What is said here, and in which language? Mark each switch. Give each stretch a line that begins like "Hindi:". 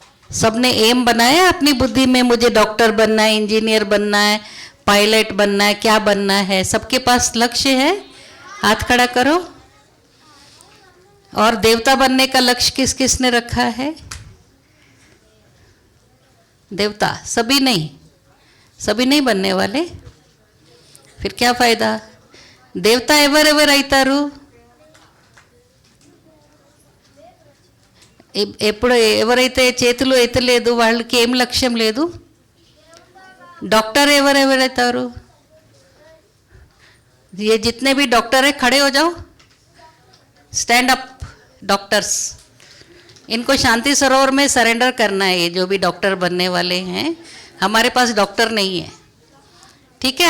Hindi: सबने एम बनाया अपनी बुद्धि में, मुझे डॉक्टर बनना है, इंजीनियर बनना है, पायलट बनना है, क्या बनना है? सबके पास लक्ष्य है? हाथ खड़ा करो। और देवता बनने का लक्ष्य किस किसने रखा है? देवता सभी नहीं, सभी नहीं बनने वाले। फिर क्या फायदा?
Telugu: देवता ఎవరెవరు అవుతారు? ఎప్పుడు ఎవరైతే చేతులు ఎత్తలేదు వాళ్ళకి ఏం లక్ష్యం లేదు? डॉक्टर ఎవరెవరైతారు?
Hindi: ये जितने भी डॉक्टर है खड़े हो जाओ, स्टैंड अप डॉक्टर्स। इनको शांति सरोवर में सरेंडर करना है। ये जो भी डॉक्टर बनने वाले हैं, हमारे पास डॉक्टर नहीं है, ठीक है?